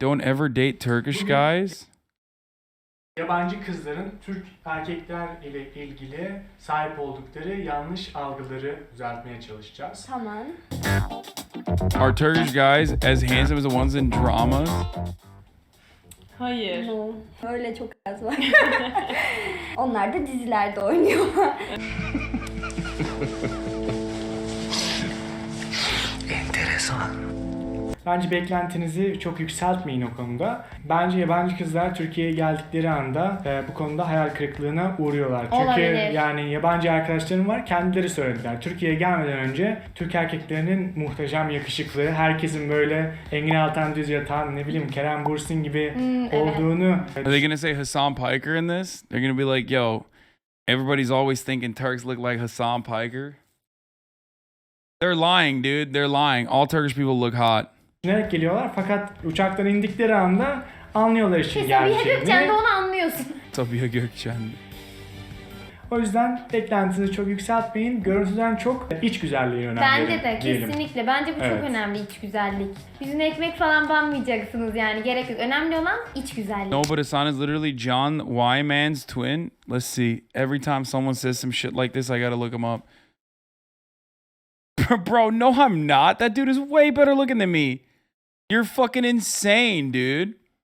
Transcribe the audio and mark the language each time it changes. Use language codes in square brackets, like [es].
[en] Don't ever date Turkish guys? [tr] Yabancı kızların Türk erkekler ile ilgili sahip oldukları yanlış algıları düzeltmeye çalışacağız. Tamam. [en] Are Turkish guys as handsome as the ones in dramas? [tr] Hayır. No. Öyle çok az var. Onlar da dizilerde oynuyor. Enteresan. Bence beklentinizi çok yükseltmeyin o konuda. Bence yabancı kızlar Türkiye'ye geldikleri anda bu konuda hayal kırıklığına uğruyorlar. Çünkü Olabilir. yani yabancı arkadaşlarım var, kendileri söylediler. Türkiye'ye gelmeden önce Türk erkeklerinin muhteşem yakışıklı, herkesin böyle Engin Altan Düz yatan, ne bileyim Kerem Bürsin gibi olduğunu... [en] Are they gonna say Hasan Piker in this? They're gonna be like, yo, everybody's always thinking Turks look like Hasan Piker. They're lying, dude. They're lying. All Turkish people look hot. [tr] Düşünerek geliyorlar fakat uçaktan indikleri anda anlıyorlar işin Sabiha gerçeğini. Gökçen'de onu anlıyorsun. Sabiha Gökçen. O yüzden beklentinizi çok yükseltmeyin. Görüntüden çok iç güzelliğe önem verin. Bence de diyelim. kesinlikle. Bence bu Evet. çok önemli, iç güzellik. Yüzüne ekmek falan banmayacaksınız yani. Gerek yok. Önemli olan iç güzellik. [en] No, but Hasan is literally John Wyman's twin. Let's see. Every time someone says some shit like this, I gotta look him up. Bro, no, I'm not. That dude is way better looking than me. You're fucking insane, dude.